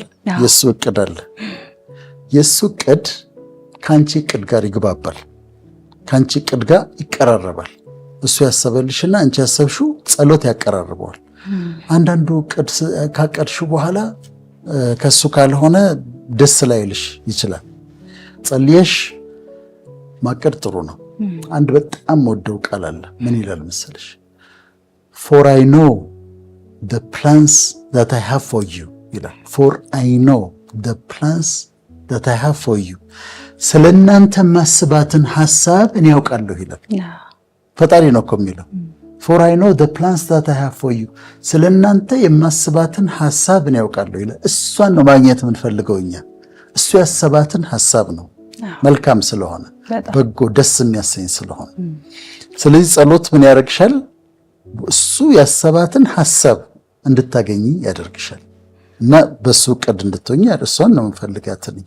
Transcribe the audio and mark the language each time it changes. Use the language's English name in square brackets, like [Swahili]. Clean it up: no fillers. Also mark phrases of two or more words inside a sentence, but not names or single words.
[Amharic] የሱ እቅድ አለ። የሱ እቅድ ካንቺ እቅድ ጋር ይግባባል፣ ካንቺ እቅድ ጋር ይቀራረባል። እሱ ያሰበልሽና አንቺ ያሰብሽው ጸሎት ያቀራርበዋል። አንዳንዱ እቅድ ካቀድሽው በኋላ ከሱ ካልሆነ ደስ ላይልሽ ይችላል። ጸልየሽ ማቀድ ጥሩ ነው። አንድ በጣም ወደው ቃል አለ። ምን ይላል መሰለሽ? [English] For I know the plans that I have for you ይላል። For I know the plans that I have for you [Amharic] ስለናንተ ማስባትን ሐሳብ እኔ ያውቃለሁ ይላል። ፈጣሪ ነው እኮ የሚለው። [English] For I know the plans that I have for you [Amharic] ስለናንተ የማስባትን ሐሳብ እኔ ያውቃለሁ ይላል። እሷን ነው ማግኘት የምንፈልገው እኛ። እሱ ያሰባትን ሐሳብ ነው፣ መልካም ስለሆነ በጎ ደስ የሚያሰኝ ስለሆነ። ስለዚህ ጸሎት ምን ያደርግሻል? እሱ ያሰባትን ሐሳብ እንድታገኝ ያደርግሻል እና በሱ ዕቅድ እንድትሆኚ እሷን ነው የምፈልጋት።